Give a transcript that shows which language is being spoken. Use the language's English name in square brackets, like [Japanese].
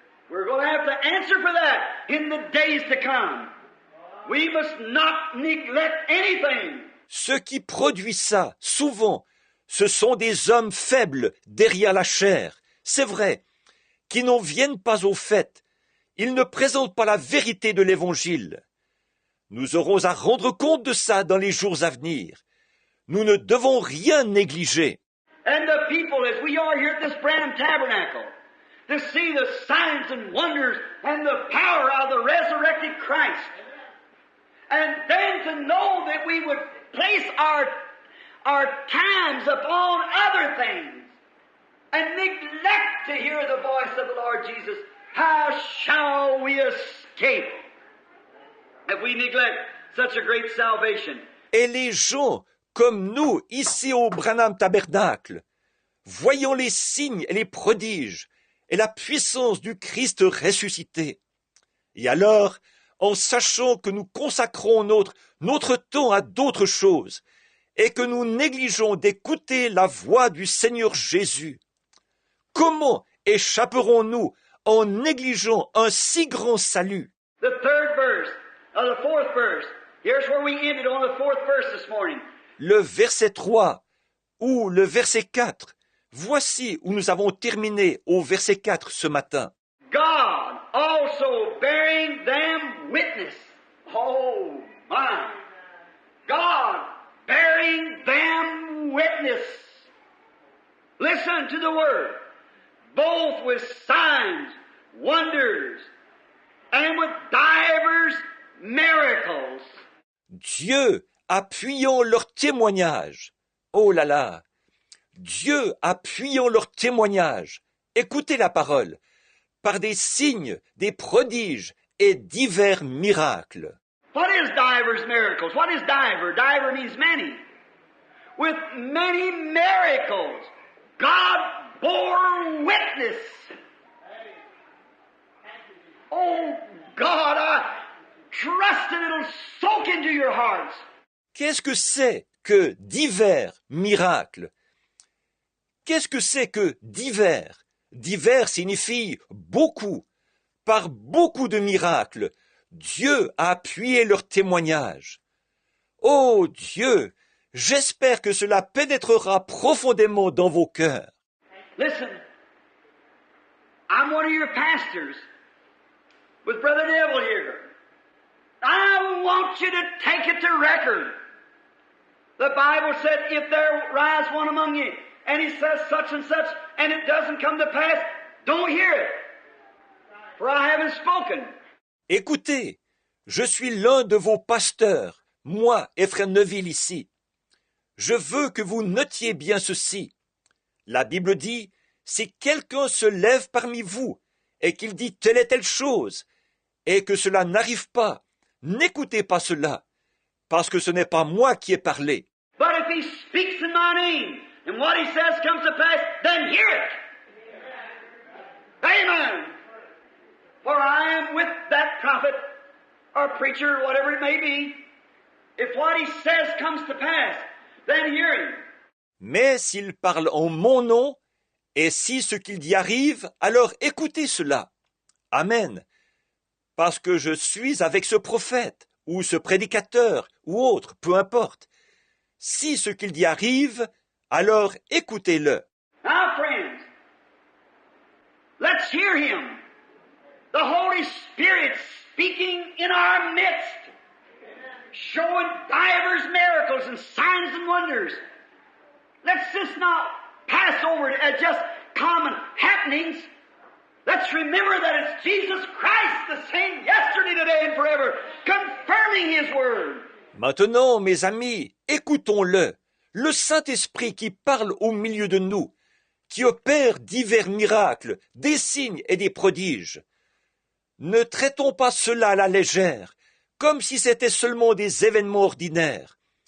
[English] We're going to have to answer for that in the days to come. We must not neglect anything. [French] Ce qui produit ça, souvent, ce sont des hommes faibles derrière la chair, c'est vrai, qui n'en viennent pas au fait. Ils ne présentent pas la vérité de l'Évangile. Nous aurons à rendre compte de ça dans les jours à venir. Nous ne devons rien négliger. [English] And the people, as we are here at this Branham Tabernacle, to see the signs and wonders and the power of the resurrected Christ, and then to know that we would place our times upon other things and neglect to hear the voice of the Lord Jesus, how shall we escape if we neglect such a great salvation? [French] Et les gens, comme nous, ici au Branham Tabernacle, voyant les signes et les prodiges et la puissance du Christ ressuscité. Et alors, en sachant que nous consacrons notre temps à d'autres choses et que nous négligeons d'écouter la voix du Seigneur Jésus, comment échapperons-nous en négligeant un si grand salut? [English] The third verse of the fourth verse. Here's where we ended on the fourth verse this morning. [French] Le verset 3 ou le verset 4. Voici où nous avons terminé au verset 4 ce matin. [English] God also bearing them witness. Oh my. God bearing them witness. Listen to the word. Both with signs, wonders, and with divers miracles. [French] Dieu appuyant leur témoignage. Oh là là! Dieu appuyant leur témoignage. Écoutez la parole. Par des signes, des prodiges et divers miracles. [English] What is divers miracles? What is diver? Diver means many. With many miracles, God bore witness. Oh God, I trust that it'll soak into your hearts. [French] Qu'est-ce que c'est que divers miracles? Qu'est-ce que c'est que divers? Divers signifie beaucoup. Par beaucoup de miracles, Dieu a appuyé leur témoignage. Oh Dieu, j'espère que cela pénétrera profondément dans vos cœurs. [English] Listen, I'm one of your pastors with Brother Neville here. I want you to take it to record. The Bible said, if there rise one among you, and he says such and such, and it doesn't come to pass, don't hear it, for I haven't spoken. [French] Écoutez, je suis l'un de vos pasteurs, moi et frère Neville ici. Je veux que vous notiez bien ceci. La Bible dit, si quelqu'un se lève parmi vous et qu'il dit telle et telle chose, et que cela n'arrive pas, n'écoutez pas cela, parce que ce n'est pas moi qui ai parlé. [English] But if he speaks in my name, and what he says comes to pass, then hear it. Amen. For I am with that prophet, or preacher, whatever it may be. If what he says comes to pass, then hear him. [French] Mais s'il parle en mon nom, et si ce qu'il dit arrive, alors écoutez cela. Amen. Parce que je suis avec ce prophète, ou ce prédicateur, ou autre, peu importe. Si ce qu'il dit arrive, alors écoutez-le. [English] Now, friends, let's hear him. The Holy Spirit speaking in our midst, showing divers miracles and signs and wonders. Let's just not pass over it as just common happenings. Let's remember that it's Jesus Christ, the same yesterday, today, and forever, confirming His Word. [French] Maintenant, mes amis, écoutons-le, le Saint-Esprit qui parle au milieu de nous, qui opère divers miracles, des signes et des prodiges. Ne traitons pas cela à la légère, comme si c'était seulement des événements ordinaires.